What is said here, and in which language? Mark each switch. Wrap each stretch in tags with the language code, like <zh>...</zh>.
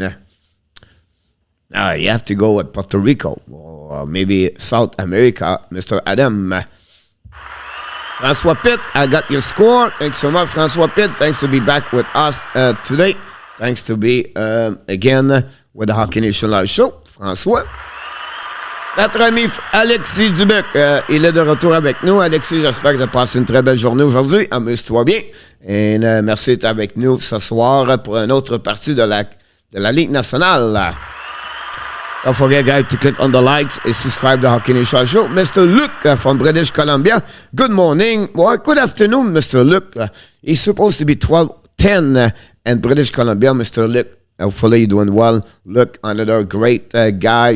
<en>You have to go with Puerto Rico or maybe South America, Mr. Adam. François Pitt, I got your score. Thanks so much, François Pitt. Thanks to be back with us today. Thanks to be again with the Hockey Nation Live Show. François.</en> <fr>Notre ami Alexis Dubec, il est de retour avec nous. Alexis, j'espère que tu as passé une très belle journée aujourd'hui. Amuse-toi bien. Et merci d'être avec nous ce soir pour une autre partie de la Ligue nationale.</fr> <en>Don't forget, guys, to click on the likes and subscribe to the Hockey Nation Show. Mr. Luke from British Columbia. Good morning. Well, good afternoon, Mr. Luke. He's supposed to be 12:10 in British Columbia, Mr. Luke. Hopefully you're doing well. Look, another great guy.</en>